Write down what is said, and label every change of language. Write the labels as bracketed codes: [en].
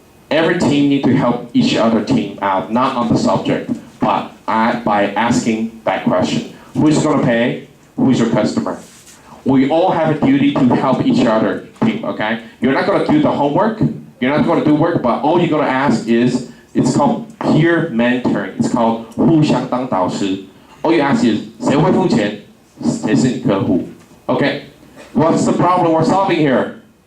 [en] Every team needs to help each other team out, not on the subject, but by asking that question. Who's going to pay? Who's your customer? We all have a duty to help each other team, okay? You're not going to do the homework. You're not going to do work, but all you're going to ask is, it's called peer mentoring. It's called [zh] 互相当导师. [en] All you ask is, [zh] 谁会付钱？谁是你客户?Okay. [en] What's the problem we're solving here?